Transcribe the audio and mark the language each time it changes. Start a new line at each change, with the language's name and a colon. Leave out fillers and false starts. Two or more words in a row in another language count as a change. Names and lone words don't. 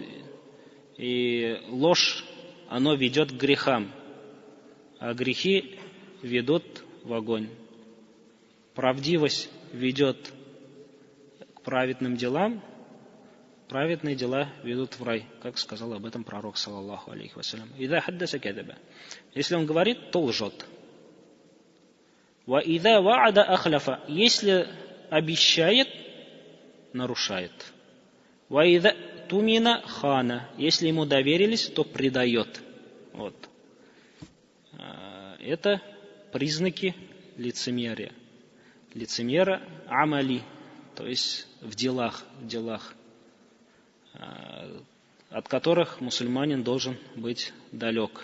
Russian: И ложь, оно ведет к грехам. А грехи ведут в огонь. Правдивость ведет к праведным делам. Праведные дела ведут в рай, как сказал об этом пророк,
Arabic: صلى الله عليه وسلم. «إذا حدث كذب».
Russian: Если он говорит, то лжет.
Arabic: «وإذا وعد أخلف».
Russian: Если обещает, нарушает.
Arabic: «وإذا اؤتمن خان».
Russian: Если ему доверились, то предает. Вот. Это признаки лицемерия. Лицемера амали, то есть в делах, от которых мусульманин должен быть далек.